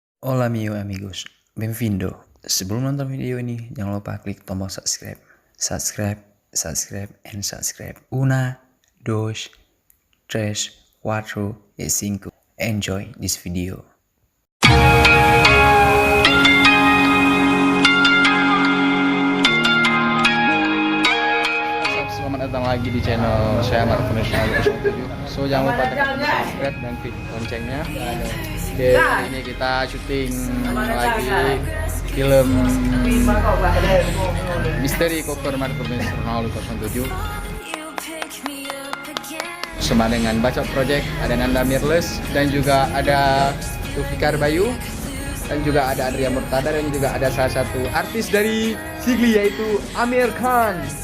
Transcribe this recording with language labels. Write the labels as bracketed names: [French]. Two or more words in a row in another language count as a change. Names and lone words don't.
[Spanish] Hola amigos, bem-vindo. [Indonesian] Sebelum nonton video ini, jangan lupa klik tombol subscribe. Subscribe, [English] and subscribe. [Spanish] Una, dos, tres, cuatro, y cinco. [English] Enjoy this video. [Indonesian] Selamat datang lagi di channel saya Marco National 07. So jangan lupa tekan tombol subscribe dan klik loncengnya. Oke, hari ini kita syuting lagi film Misteri Koper Marco National 07 bersama dengan Bacot Project, ada Nanda Mirles dan juga ada Tufikar Bayu dan juga ada Adria Murtada dan juga ada salah satu artis dari Sigli yaitu Amir Khan.